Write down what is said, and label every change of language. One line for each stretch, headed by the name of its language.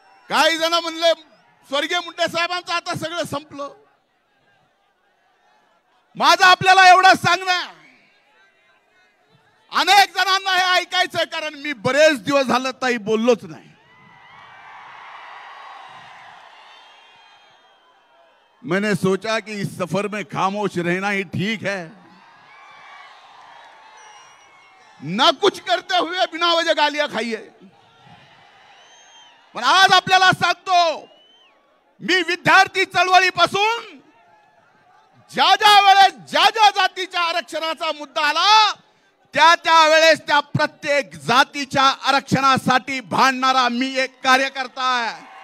Marathi: काही जण म्हणले स्वर्गीय मुंडे साहेबांचं आता सगळं संपलं. माझं आपल्याला एवढं सांगणं, अनेक जणांना हे ऐकायचंय, कारण मी बरेच दिवस झालं ताई बोललोच नाही.
Hindi: मैंने सोचा कि इस सफर में खामोश रहना ही ठीक है, ना कुछ करते हुए बिना वजह गालियां खाइए.
Marathi: पण आज आपल्याला सांगतो, मी विद्यार्थी चळवळीपासून ज्या ज्या वेळेस ज्या ज्या जातीच्या आरक्षणाचा मुद्दा आला त्या वेळेस त्या प्रत्येक जातीच्या आरक्षणासाठी भांडणारा मी एक कार्यकर्ता आहे.